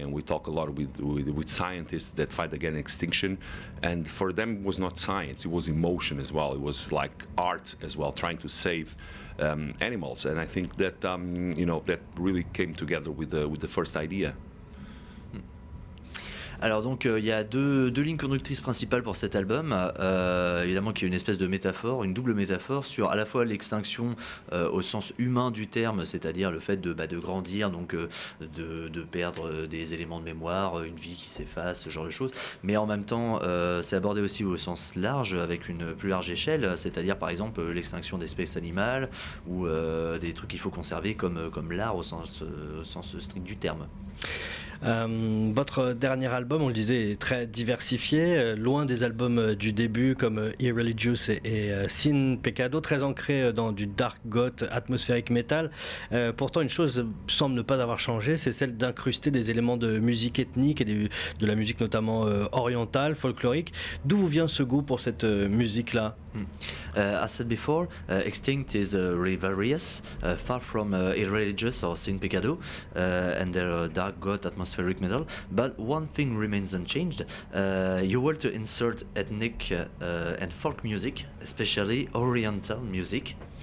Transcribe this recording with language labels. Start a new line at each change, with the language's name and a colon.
English: And we talk a lot with scientists that fight against extinction, and for them it was not science, it was emotion as well. It was like art as well, trying to save animals. And I think that that really came together with the first idea.
French: Alors donc il y a deux lignes conductrices principales pour cet album. Évidemment qu'il y a une espèce de métaphore, une double métaphore sur à la fois l'extinction au sens humain du terme, c'est-à-dire le fait de grandir, donc de perdre des éléments de mémoire, une vie qui s'efface, ce genre de choses. Mais en même temps, c'est abordé aussi au sens large, avec une plus large échelle, c'est-à-dire par exemple l'extinction d'espèces animales ou des trucs qu'il faut conserver comme l'art au sens strict du terme. Votre dernier album, on le disait, est très diversifié, loin des albums du début comme Irreligious et Sin Pecado, très ancré dans du dark goth, atmosphérique metal. Pourtant, une chose semble ne pas avoir changé, c'est celle d'incruster des éléments de musique ethnique et de la musique notamment orientale, folklorique. D'où vous vient ce goût pour cette musique-là?
English: As said before, Extinct is really various, far from Irreligious or Sin Pecado, and their dark goth atmospheric metal. But one thing remains unchanged. You were to insert ethnic and folk music, especially Oriental music.